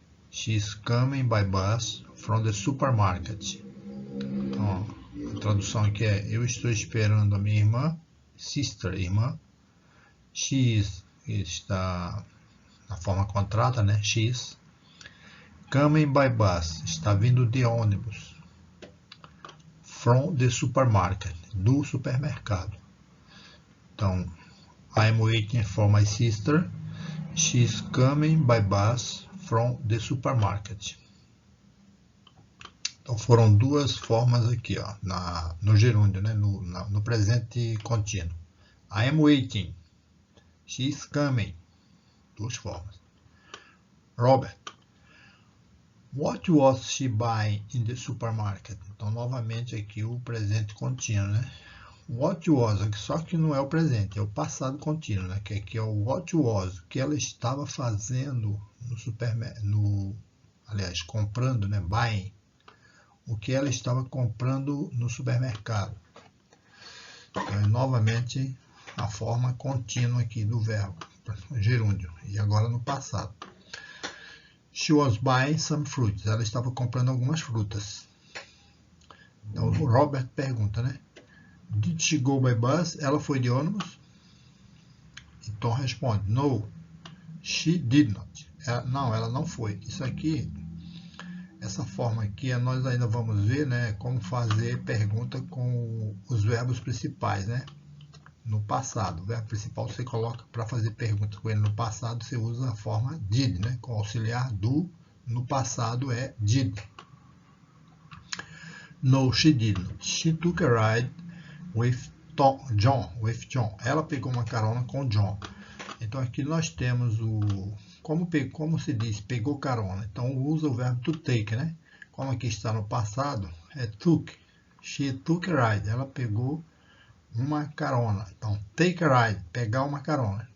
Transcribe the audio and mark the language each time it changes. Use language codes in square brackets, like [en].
[en] She's coming by bus from the supermarket. [pt] Então, a tradução aqui é: eu estou esperando a minha irmã, sister, irmã. She's está na forma contrata, né? [en] She's coming by bus, [pt] está vindo de ônibus. [en] From the supermarket, [pt] do supermercado. [en] Então, I'm waiting for my sister. She's coming by bus from the supermarket. [pt] Então, foram duas formas aqui, ó, no gerúndio, né, no presente contínuo. [en] I am waiting. She's coming. [pt] Duas formas. [en] Robert. What was she buying in the supermarket? [pt] Então, novamente aqui o presente contínuo, né? What was, só que não é o presente, é o passado contínuo, né? Que aqui é o what was, o que ela estava fazendo no supermercado, aliás, comprando, né? Buying, o que ela estava comprando no supermercado. Então, é novamente a forma contínua aqui do verbo, gerúndio, e agora no passado. [en] She was buying some fruits. [pt] Ela estava comprando algumas frutas. Então, o Robert pergunta, né? [en] Did she go by bus? [pt] Ela foi de ônibus? E Tom responde: [en] No, she did not. [pt] Ela não foi. Isso aqui, essa forma aqui, nós ainda vamos ver, né? Como fazer pergunta com os verbos principais, né? No passado. O verbo principal você coloca para fazer pergunta com ele no passado, você usa a forma did, né? Com auxiliar do, no passado é did. [en] No, she didn't. She took a ride with John. [pt] Ela pegou uma carona com John. Então aqui nós temos como se diz, pegou carona. Então usa o verbo to take, né? como aqui está no passado, é took. [en] She took a ride. [pt] Ela pegou uma carona. Então, [en] take a ride, [pt] pegar uma carona.